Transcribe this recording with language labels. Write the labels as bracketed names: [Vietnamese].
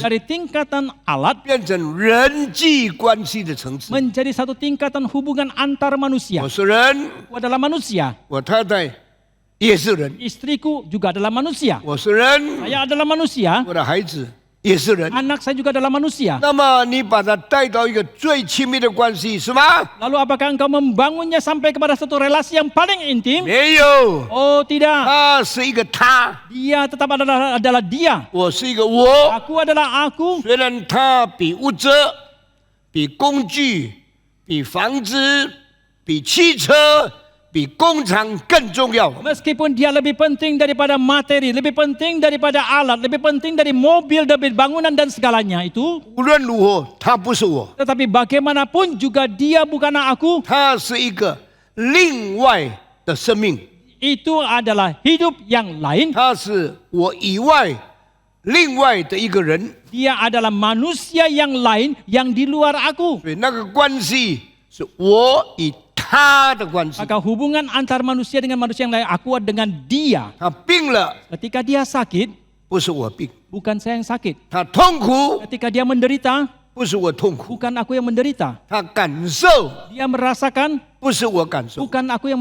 [Indonesian] dari tingkatan alat [Chinese] 变成人际关系的层次。 [Indonesian] menjadi satu tingkatan hubungan antar manusia. [Chinese] 我是人， [Indonesian] Aku adalah manusia, [Chinese] 我太太也是人； [Indonesian] istriku juga adalah manusia, [Chinese] 我是人， [Indonesian] saya adalah manusia, [Chinese] 我的孩子也是人。 [Indonesian] anak saya juga adalah manusia. [Chinese] 那么你把它带到一个最亲密的关系是吗？ [Indonesian] Lalu apakah engkau membangunnya sampai kepada satu relasi yang paling intim? [Chinese] 没有， [Indonesian] Oh tidak, [Chinese] 他是一个他， [Indonesian] dia tetap adalah dia. [Chinese] 我是一个我。 [Indonesian] Aku adalah aku. [Chinese] 虽然他比物质、比工具、比房子、比汽车、比工厂更重要， [Indonesian] Meskipun dia lebih penting daripada materi, lebih penting daripada alat, lebih penting dari mobil, dari bangunan dan segalanya itu. [Chinese] 无论如何，他不是我， [Indonesian] Tetapi bagaimanapun juga dia bukanlah aku. [Chinese] 他是一个另外的生命， [Indonesian] Itu adalah hidup yang lain. [Chinese] 他是我以外另外的一个人， [Indonesian] Dia adalah manusia yang lain yang di luar aku. [Chinese] 所以那个关系是我与他的关系。 [Indonesian] Maka hubungan antar manusia dengan manusia yang lain, aku dengan dia. [Chinese] 他病了， [Indonesian] Ketika dia sakit, [Chinese] 不是我病； [Indonesian] bukan saya yang sakit. [Chinese] 他痛苦， [Indonesian] Ketika dia menderita, [Chinese] 不是我痛苦； [Indonesian] bukan aku yang menderita. [Chinese] 他感受， [Indonesian] Dia merasakan, [Chinese] 不是我感受； [Indonesian] bukan aku yang